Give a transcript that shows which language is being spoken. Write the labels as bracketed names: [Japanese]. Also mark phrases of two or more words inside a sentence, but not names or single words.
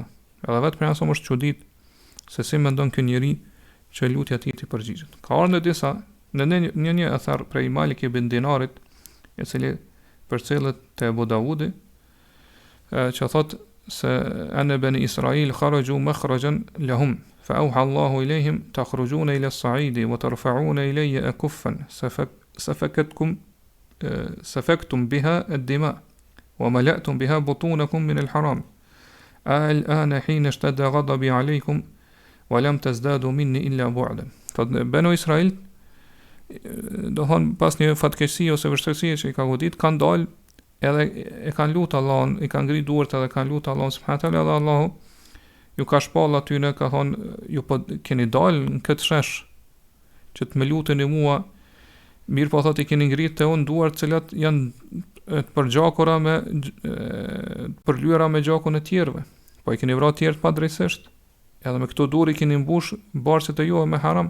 [Albanian] Edhe vetë për jasëm është çudit se si mendon ky njeri që lutja ti përgjigjet. Ka ardhur në një athar prej Malik ibn Dinarit, i cili përcjellet te Abu Davudi, që thotë se anë [Arabic] بني إسرائيل خرجوا مخرجا لهم فأوحى الله إليهم تخرجون إلى الصعيد وترفعون إلي أكفا سفكتم بها الدماء وملأتم بها بطونكم من الحرام الآن حين اشتد غضبي عليكم ولم تزدادوا مني إلا بعدا. [Albanian] Banu Israil do han pas një fatkeqësi ose vështirësie që i ka godit, kanë dalë edhe e kanë lutë Allahun, i kanë ngrit duart edhe kanë lutë Allahun [Arabic] سبحانه وتعالى, [Albanian] Allahu ju ka shpall aty në, ka thonë, ju po keni dalë në këtë shesh që të më luteni mua, mirë po thotë i keni ngrit te unë duart cilat janë të përgjakura me përlyera me gjakun e tjerëve, po i keni vrarë të tjerët pa drejtësisht, edhe me këto dur i keni mbush barqet e juve me haram.